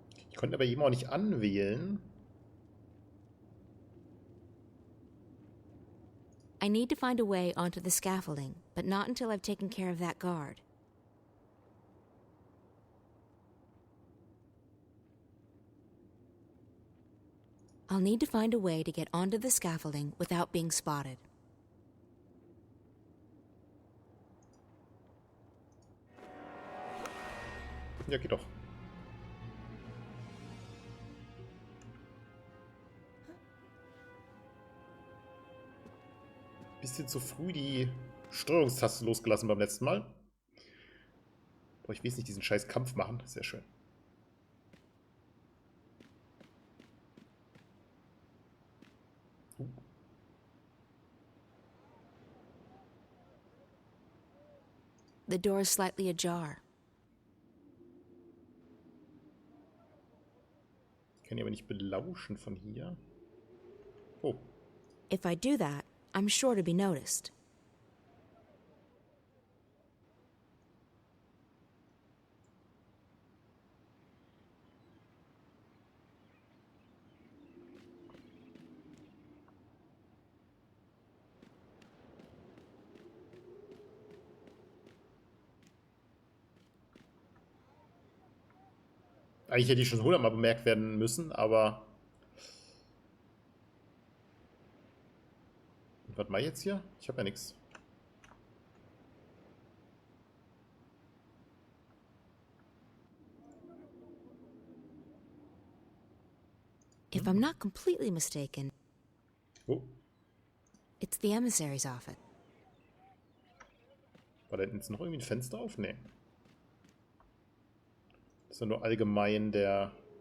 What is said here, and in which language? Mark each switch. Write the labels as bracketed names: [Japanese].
[German] Ich konnte aber jemanden auch nicht anwählen. [English] I need to find a way onto the scaffolding, but not until I've taken care of that guard. I'll need to find a way to get onto the scaffolding without being spotted. [German] Ja, geht doch. Bisschen zu früh die Steuerungstaste losgelassen beim letzten Mal. Boah, ich will jetzt nicht diesen scheiß Kampf machen. Sehr schön. [English] The door is slightly ajar. [German] Ich kann die aber nicht belauschen von hier. Oh. [English] If I do that, I'm sure to be noticed. [German] Eigentlich hätte ich schon 100-mal bemerkt werden müssen, aber... Und was mache ich jetzt hier? Ich habe ja nichts. [English] If I'm not completely mistaken, oh. It's the emissary's office. [German] War da hinten jetzt noch irgendwie ein Fenster auf? Nee. Das ist ja nur allgemein der...